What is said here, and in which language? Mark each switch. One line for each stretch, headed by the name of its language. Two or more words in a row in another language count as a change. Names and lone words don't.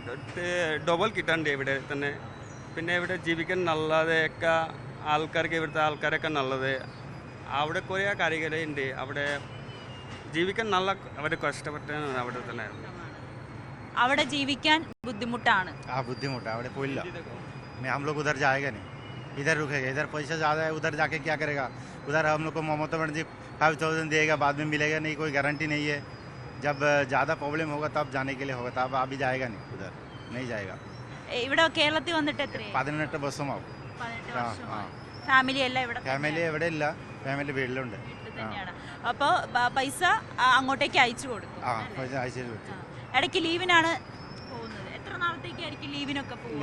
Malayalam: ഡബിൾ കിട്ടണ്ടേ ഇവിടെ തന്നെ. പിന്നെ ഇവിടെ ജീവിക്കാൻ നല്ലതൊക്കെ ആൾക്കാർക്ക്, ഇവിടുത്തെ ആൾക്കാരൊക്കെ നല്ലത്. അവിടെ കുറേ കാര്യങ്ങളുണ്ട്. അവിടെ ജീവിക്കാൻ നല്ല അവർ കഷ്ടപ്പെട്ടാണ് അവിടെ തന്നെ. അവിടെ ജീവിക്കാൻ ബുദ്ധിമുട്ടാണ്. ബുദ്ധിമുട്ടാണ്. അവിടെ പോയില്ല.
Hindi: हम लोग उधर जाएगा नहीं, इधर रुकेगा. इधर पैसा ज़्यादा है, उधर जाके क्या करेगा? उधर हम लोग को ममता बनर्जी 5000 देगा, बाद में मिलेगा नहीं, कोई गारंटी नहीं है. जब ज़्यादा प्रॉब्लम होगा तब जाने के लिए होगा, तब अभी जाएगा नहीं, उधर नहीं जाएगा.
Malayalam: ഇവിടെ കേരളത്തിൽ വന്നിട്ട് എത്രയായി? 18 വർഷമാവും. ഫാമിലി എല്ലാം ഇവിടെ? ഫാമിലി എവിടെ ഇല്ല, ഫാമിലി വീട്ടിലുണ്ട്. അപ്പോൾ പൈസ അങ്ങോട്ടേക്ക് അയച്ചു കൊടുക്കും. പൈസ അയച്ചു കൊടുക്കും. ഇടയ്ക്ക് ലീവിനാണ് പോകുന്നത്. എത്ര നാളത്തേക്ക് ഇടയ്ക്ക് ലീവിനൊക്കെ പോകും?